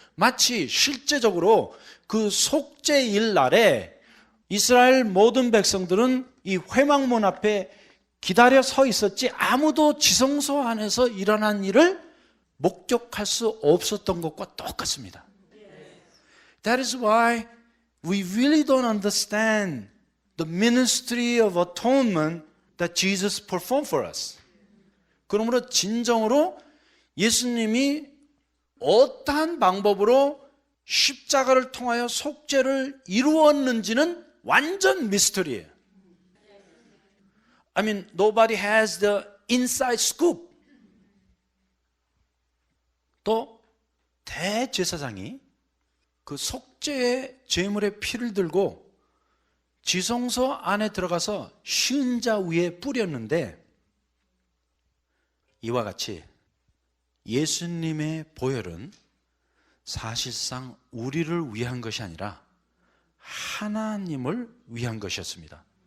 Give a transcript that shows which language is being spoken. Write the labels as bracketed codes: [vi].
[ko] 마치 실제적으로 그 속죄일 날에 이스라엘 모든 백성들은 이 회막문 앞에 기다려 서 있었지 아무도 지성소 안에서 일어난 일을 목격할 수 없었던 것과 똑같습니다. [en] That is why we really don't understand the ministry of atonement that Jesus performed for us. [ko] 그러므로 진정으로 예수님이 어떠한 방법으로 십자가를 통하여 속죄를 이루었는지는 완전 미스터리예요. [en] I mean, nobody has the inside scoop. [ko] 또 대제사장이 그 속죄의 제물의 피를 들고 지성소 안에 들어가서 쉬운 자 위에 뿌렸는데 이와 같이 예수님의 보혈은 사실상 우리를 위한 것이 아니라 하나님을 위한 것이었습니다.